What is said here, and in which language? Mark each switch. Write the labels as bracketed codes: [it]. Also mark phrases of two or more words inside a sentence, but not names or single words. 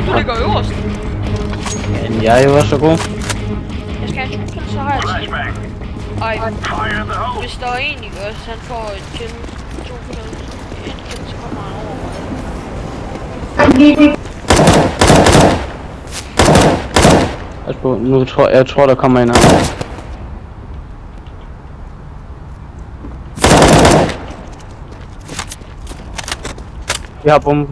[da] Hvor du ligger øverst? Men jeg er jo også så god. Jeg skal have en kill, så har jeg det. Flashbang. Ej, [en] Fire in the hole. [da] hvis der er en, ikke også, han får et kill, 2 kill, et kill, så kommer han over mig. Altså, nu jeg tror der kommer en her. Jeg har bomben.